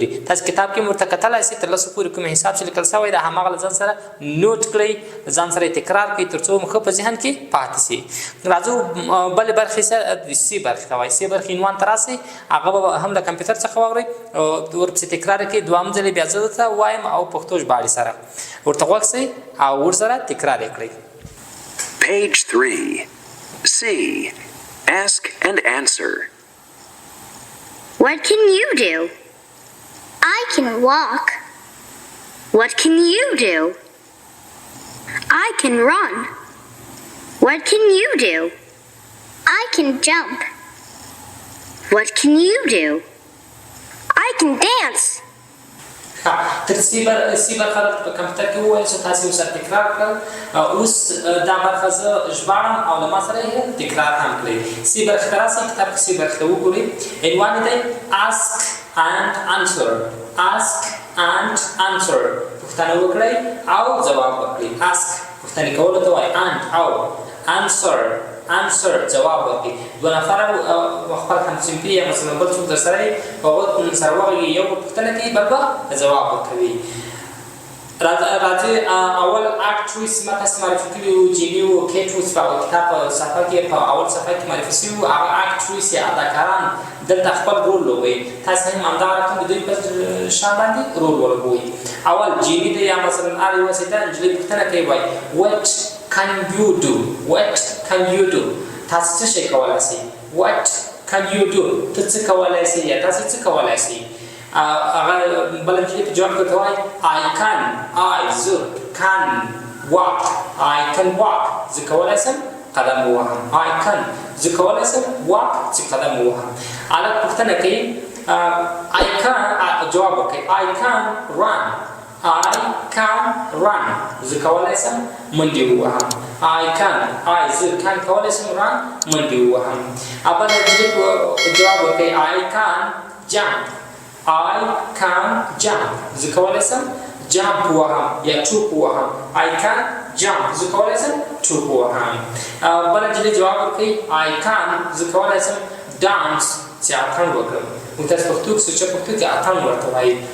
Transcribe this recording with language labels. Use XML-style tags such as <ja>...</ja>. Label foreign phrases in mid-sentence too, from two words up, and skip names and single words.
<ps>تاسو کتاب کې ورته کتلای شئ تر 10 پورې کوم حساب چې لیکل شوی دی هماغه له ځان سره نوټ کړئ، ځان سره تکرار کړئ تر څو مو ښه په ذهن کې پاتې شي. راځو بلې برخې سره سی برخې ته وایي. سی برخې عنوان ته راسئ، هغه به هم له کمپیوټر څخه واورئ، ورپسې تکرار کړئ. دوهم ځل بیا زه درته وایم او پښتو ژباړې سره ورته غوږ شئ او ورسره تکرار یې کړئ.</ps> <en>Page 3. C. Ask and answer. What can you do? I can walk. What can you do? I can run. What can you do? I can jump. What can you do? I can dance.</en> <ps>تر سی برخه په کمپیوټر کې وویل چې تاسې ورسره تکرار کړل. اوس دا برخه زه ژباړم او له ما سره یې تکرار هم کړئ. سی برخې ته راسئ، کتاب کې سی برخې ته وګورئ. عنوان یې دی</ps> <en>ask and answer.</en> <ps>پوښتنه وکړئ او ځواب ورکړئ. ask پوښتنې کولو ته وایي، and او answer جواب ورکړي. دوه نفره خپل همصنفي یا مثلا بل څوک در سره یي په هغو سره وغږېږي، یو به پوښتنه کوي بل به ځواب ورکوي. راځئ اول اکټ چویس ما تاسې معرفي کړي وو، جیني وو، کیټ وو، په کتاب په صفحه کې په اول صفحه کې معرفي شوي وو. هغه اکټ چویس یا اداکاران دلته خپل رول لوبوي. تاسې هم همدغه رقم د دوی په شان باندې رول ولوبوئ. اول جیني دی یا مثلا هر یوه وسیله نجلۍ پوښتنه کوي وایي</ps> <en>what can you do؟</en> <ps>تاسو څه شی کولی شئ؟</ps> <en>what can you do؟</en> <ps>ته څه کولی شئ یا تاسې څه کولی شئ؟ هغه بله نجلۍ په جواب کې ورته وایي زه</ps> <en>can walk.</en> <ps>زه کولی شم قدم ووهم. زه کولی شم walk چې قدم ووهم. هلک پوښتنه کوي جواب ورکوي</ps> <en>I can run.</en> <ps>زه کولی شم منډې ووهم. زه کولی شم منډې ووهم. بله نجلۍ جواب ورکوي</ps> <en>I can jump.</en> <ps>زه کولی شم جامپ ووهم یا ټوپ ووهم. زه کولی شم ټوپ ووهم. بله نجلۍ جواب ورکوي زه کولی شم ډانس چې اتڼ وکړم. موږ تاسې پښتو کې سوچه پښتو کې اتڼ ورته وایي.</ps>